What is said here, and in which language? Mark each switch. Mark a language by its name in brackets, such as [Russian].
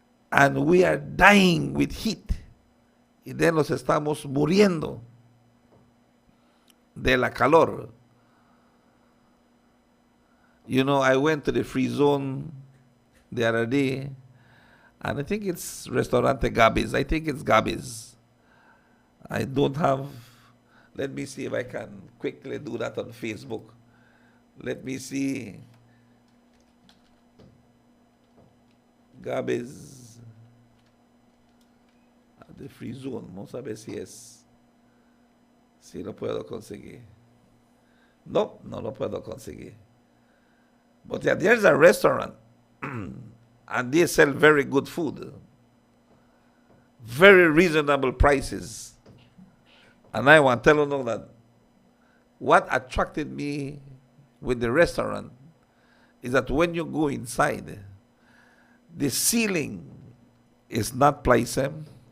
[English] And we are dying with heat. [Spanish] Y de nos estamos muriendo de la calor. [English] You know, I went to the free zone the other day, and I think it's Restaurante Gabi's. I think it's Gabi's. I don't have, let me see if I can quickly do that on Facebook. Let me see. Gabi's. The free zone. [Spanish] Vamos a ver si lo puedo conseguir. No, no lo puedo conseguir. [English] But yeah, there's a restaurant and they sell very good food. Very reasonable prices. And I want to tell you know that what attracted me with the restaurant is that when you go inside, the ceiling is not Plycem.